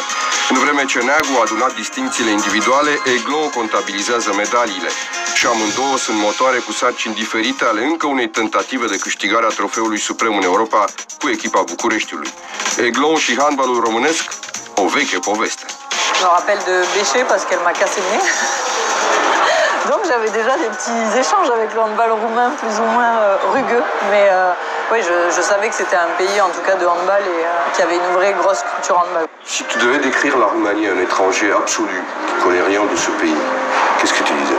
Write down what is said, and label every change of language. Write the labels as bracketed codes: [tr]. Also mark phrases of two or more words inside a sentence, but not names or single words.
[ro] În vreme ce Neagu a adunat distincțiile individuale, Glon contabilizează medaliile. Și amândouă sunt motoare cu sarcini diferite ale încă unei tentative de câștigare a trofeului suprem în Europa cu echipa Bucureștiului. Glon și handbalul românesc, o veche poveste. [fr] Je me rappelle de Béché parce qu'elle m'a cassé le nez. Donc j'avais déjà des petits échanges avec le handball roumain plus ou moins rugueux. Mais oui, je savais que c'était un pays en tout cas de handball et qui avait une vraie grosse culture handball. Si tu devais décrire la Roumanie à un étranger absolu qui ne connaît rien de ce pays, qu'est-ce que tu disais?